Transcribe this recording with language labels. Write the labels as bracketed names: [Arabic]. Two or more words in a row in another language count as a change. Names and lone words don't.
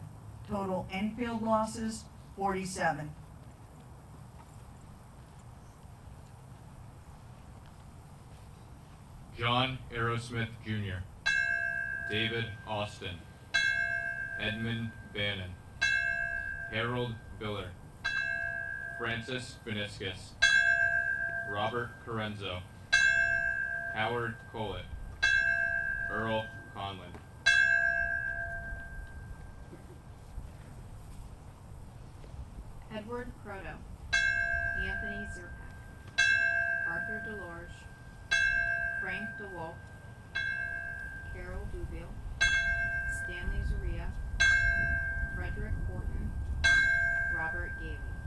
[English] Total Enfield losses, 47. John Aerosmith Jr., David Austin, Edmund Bannon, Harold Biller, Francis Beniscus, Robert Corenzo, Howard Collett, Earl Conlon. Edward Croto, Anthony Zerpak, Arthur DeLorge, Frank DeWolf, Carol Duville, Stanley Zaria, Frederick Horton, Robert Gavey.